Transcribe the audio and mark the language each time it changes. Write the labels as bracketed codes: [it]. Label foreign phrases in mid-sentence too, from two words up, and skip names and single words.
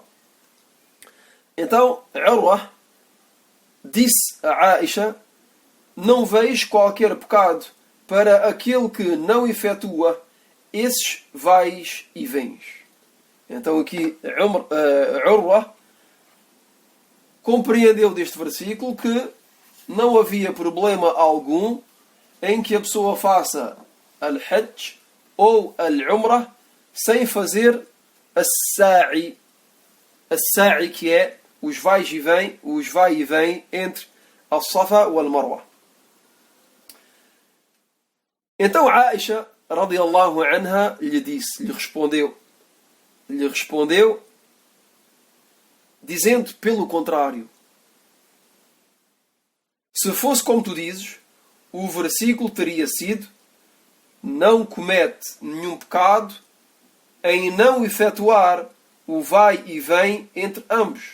[pt] Então, Urwa disse a Aisha: não vejo qualquer pecado para aquele que não efetua esses vais e vens. Então aqui Urwa compreendeu deste versículo que não havia problema algum em que a pessoa faça al-Hajj ou al-Umrah sem fazer as-Sa'i. As-Sa'i, que é os vai e vem entre al-Safa e al-Marwa. Então Aisha, [ar] رضي الله عنها, [pt] lhe respondeu dizendo pelo contrário: se fosse como tu dizes, o versículo teria sido: não comete nenhum pecado em não efetuar o vai e vem entre ambos.